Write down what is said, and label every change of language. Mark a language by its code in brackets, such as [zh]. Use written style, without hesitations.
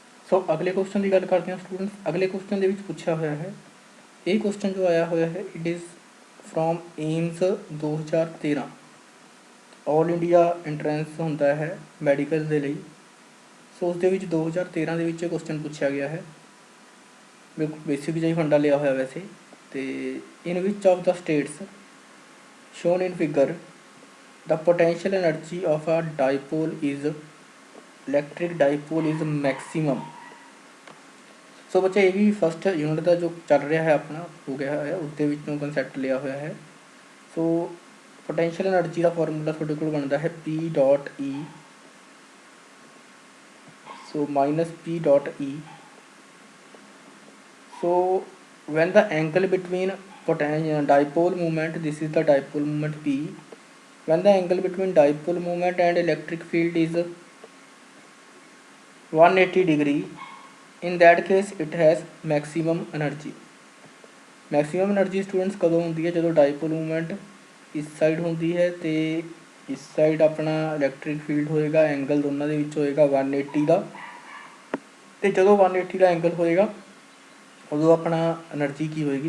[pa] ਸੋ ਅਗਲੇ ਕੁਐਸਚਨ ਦੀ ਗੱਲ ਕਰਦੇ ਹਾਂ ਸਟੂਡੈਂਟਸ। ਅਗਲੇ ਕੁਐਸਚਨ ਦੇ ਵਿੱਚ ਪੁੱਛਿਆ ਹੋਇਆ ਹੈ, ਇਹ ਕੁਐਸਚਨ ਜੋ ਆਇਆ ਹੋਇਆ ਹੈ [en] It is from AIIMS 2013। [pa] All India entrance ਹੁੰਦਾ ਹੈ ਮੈਡੀਕਲ ਦੇ ਲਈ। ਸੋ ਉਸ ਦੇ ਵਿੱਚ 2013 ਦੇ ਵਿੱਚ ਕੁਐਸਚਨ ਪੁੱਛਿਆ ਗਿਆ ਹੈ। ਬਿਲਕੁਲ ਬੇਸਿਕ ਜਿਹਾ ਹੀ ਫੰਡਾ ਲਿਆ ਹੋਇਆ ਵੈਸੇ। [en] ਅਤੇ ਇਨ ਵਿਚ of the states shown in figure the potential energy of a dipole is electric dipole is maximum। [pa] ਸੋ ਬੱਚੇ ਇਹ ਵੀ ਫਸਟ ਯੂਨਿਟ ਦਾ ਜੋ ਚੱਲ ਰਿਹਾ ਹੈ ਆਪਣਾ ਹੋ ਗਿਆ ਹੈ, ਉਸਦੇ ਵਿੱਚੋਂ ਕੰਸੈਪਟ ਲਿਆ ਹੋਇਆ ਹੈ। ਸੋ ਪੋਟੈਂਸ਼ੀਅਲ ਐਨਰਜੀ ਦਾ ਫਾਰਮੂਲਾ ਤੁਹਾਡੇ ਕੋਲ ਬਣਦਾ ਹੈ P.E, so minus P.E। [en] So when the angle between dipole moment, this is the dipole moment P, when the angle between dipole moment and electric field is 180 degree, in that case it has maximum energy। [pa] Maximum energy students ਕਦੋਂ ਹੁੰਦੀ ਹੈ? ਜਦੋਂ ਡਾਈਪੋਲ movement ਇਸ side ਹੁੰਦੀ ਹੈ ਅਤੇ ਇਸ side ਆਪਣਾ ਇਲੈਕਟ੍ਰਿਕ ਫੀਲਡ ਹੋਏਗਾ। ਐਂਗਲ ਦੋਨਾਂ ਦੇ ਵਿੱਚ ਹੋਏਗਾ 180 ਦਾ, ਅਤੇ ਜਦੋਂ 180 ਦਾ ਐਂਗਲ ਹੋਏਗਾ ਉਦੋਂ ਆਪਣਾ ਐਨਰਜੀ ਕੀ ਹੋਏਗੀ?